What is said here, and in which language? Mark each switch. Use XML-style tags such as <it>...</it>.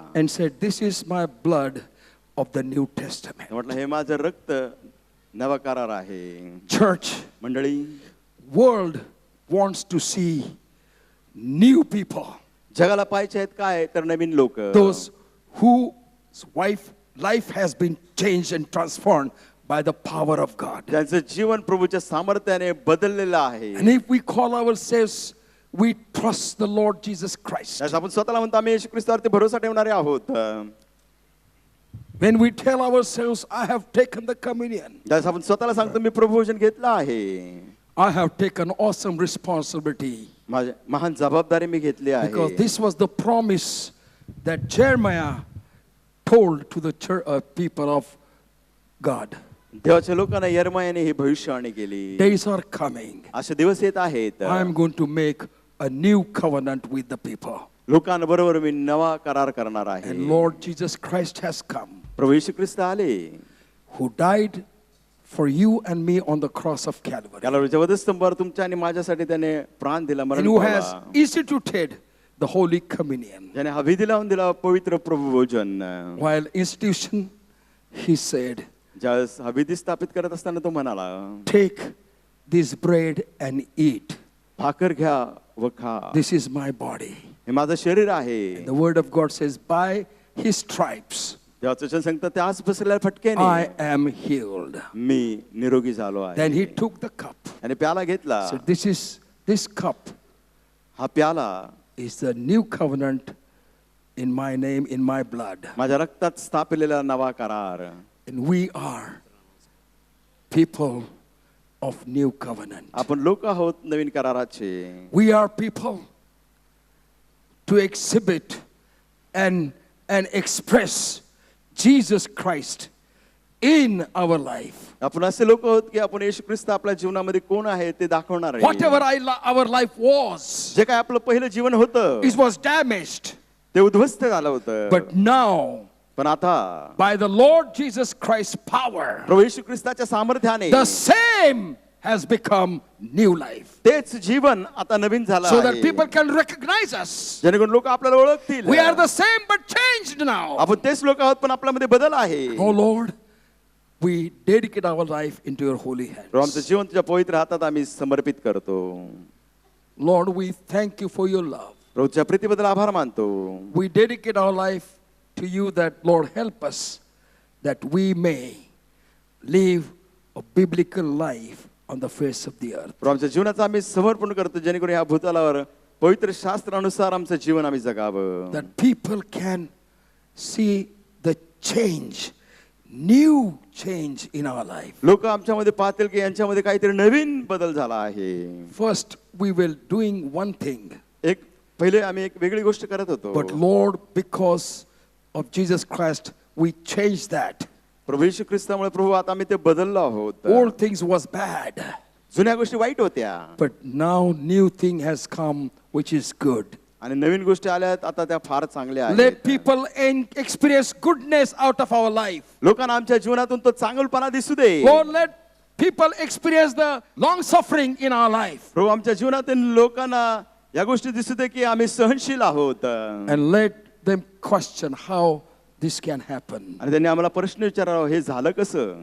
<en>and said, "This is my blood of the New Testament."</en> <mr>म्हटलं हे माझं रक्त नवा करार आहे.</mr> <en>Church,</en> <mr>मंडळी</mr> <en>world wants to see new people.</en> <mr>जगाला पाहिजे आहेत काय तर नवीन लोक.</mr> <en>Those whose life has been changed and transformed by the power of God.</en> <mr>त्यांचं जीवन प्रभूच्या सामर्थ्याने बदललेलं आहे.</mr> <en>And if we call ourselves, we trust the Lord Jesus Christ.</en> <mr>त्यास आपण स्वतःला म्हणतो आम्ही येशू ख्रिस्तावरती भरोसा ठेवणारे आहोत.</mr> <en>When we tell ourselves, I have taken the communion,</en> <mr>त्यास आपण स्वतःला सांगतो मी प्रभू भोजन घेतलं आहे.</mr> <en>I have taken awesome responsibility.</en> <mr>माझी महान जबाबदारी मी घेतली</mr> <en>Because</en> <mr>आहे.</mr> <en>this was the promise that Jeremiah told to the people of God.</en> <mr>देवाच्या लोकांना यर्मयाने ही भविष्यवाणी केली.</mr> <en>Days are coming.</en> <mr>असे दिवस येत आहेत.</mr> <en>I am going to make a new covenant with the people.</en> <mr>लोकांबरोबर मी नवा करार करणार आहे.</mr> <en>And Lord Jesus Christ has come,</en> <mr>प्रभू येशू ख्रिस्त आले.</mr> <en>who died for you and me on the cross of Calvary.</en> <mr>कॅल्व्हरीच्या वधस्तंभावर तुमच्या आणि माझ्यासाठी त्याने प्राण दिला,</mr> <en>And</en> <mr>मरण</mr> <en>who has</en> <mr>पावला.</mr> <en>instituted the Holy Communion.</en> <mr>ज्याने हा विधी लावून दिला पवित्र प्रभू भोजन.</mr> <en>While institution, he said,</en> <mr>ज्यावेळेस हा विधी स्थापित करत असताना तो म्हणाला,</mr> <en>take this bread and eat.</en> <mr>भाकर घ्या व खा.</mr> <en>This is my body.</en> <mr>हे माझं शरीर आहे.</mr> <en>The word of God says, by his stripes</en> <mr>देवाचं वचन सांगतं त्याच बसलेल्या</mr> <en>I</en> <mr>फटक्याने</mr> <en>am healed.</en> <mr>मी निरोगी झालो आहे.</mr> <en>Then he took the cup.</en> <mr>आणि प्याला घेतला.</mr> <en>So this cup</en> <mr>हा प्याला</mr> <en>is the new covenant in my name, in my blood.</en> <mr>माझ्या रक्तात स्थापिलेला नवा करार.</mr> <en>And we are people of new covenant.</en> <mr>आपण लोक आहोत नवीन कराराचे.</mr> <en>We are people to exhibit and express Jesus Christ in our life.</en> <mr>आपण असे लोक आहोत की आपण येशू ख्रिस्त आपल्या जीवनामध्ये कोण आहे ते दाखवणार आहे.</mr> <en>Whatever our life was,</en> <mr>जे काय आपलं पहिलं जीवन होतं</mr> <en>it was damaged.</en> <mr>ते उद्ध्वस्त झालं होतं.</mr> <en>But now,</en> <mr>पण आता</mr> <en>by the Lord Jesus Christ's power,</en> <mr>प्रभू येशू ख्रिस्ताच्या सामर्थ्याने</mr> <en>the same has become new life.</en> <mr>तेच जीवन आता नवीन झालं</mr> <en>So that</en> <mr>आहे.</mr> <en>people can recognize us.</en> <mr>जेणेकरून लोक आपल्याला ओळखतील.</mr> <en>We are the same but changed now.</en> <mr>आपण तेच लोक आहोत पण आपल्यामध्ये बदल आहे.</mr> <en>Oh Lord, we dedicate our life into your holy hands.</en> <mr>प्रभू, आमचं जीवन तुझ्या पवित्र हातात आम्ही समर्पित करतो.</mr> <en>Lord, we thank you for your love.</en> <mr>प्रभू, तुझ्या प्रीतीबद्दल आभार मानतो.</mr> <en>We dedicate our life to you that, Lord, help us that we may live a biblical life on the face of the earth.</en> <mr>प्रभू, आमच्या जीवनाचं आम्ही समर्पण करतो जेणेकरून या भूतलावर पवित्र शास्त्रानुसार आमचं जीवन आम्ही जगावं.</mr> <en>That people can see the change, new change in our life.</en> <mr>लोक आमच्यामध्ये पाहतील की यांच्यामध्ये काहीतरी नवीन बदल झाला आहे.</mr> <en>First, we were doing one thing,</en> <mr>एक पहिले आम्ही एक वेगळी गोष्ट करत होतो.</mr> <en>but Lord, because of Jesus Christ, we changed that.</en> <mr>प्रभू येशू ख्रिस्तामुळे प्रभू आता आम्ही ते बदललो आहोत.</mr> <en>All things was bad,</en> <mr>जुन्या गोष्टी वाईट होत्या</mr> <en>but now new thing has come, which is good.</en> <mr>आणि नवीन गोष्टी आल्या आहेत आता त्या फार चांगल्या</mr> <en>Let</en> <mr>आहेत.</mr> <en>people experience goodness out of our life.</en> <mr>लोकांना आमच्या जीवनातून तो चांगलपणा दिसू दे.</mr> <en>Lord, let people experience the long suffering in our life.</en> <mr>प्रभू आमच्या जीवनातील लोकांना या गोष्टी दिसू दे की आम्ही सहनशील आहोत.</mr> <en>And let them question how this can happen.</en> <mr>आणि त्यांनी आम्हाला प्रश्न विचारावा, हे झालं कसं?</mr>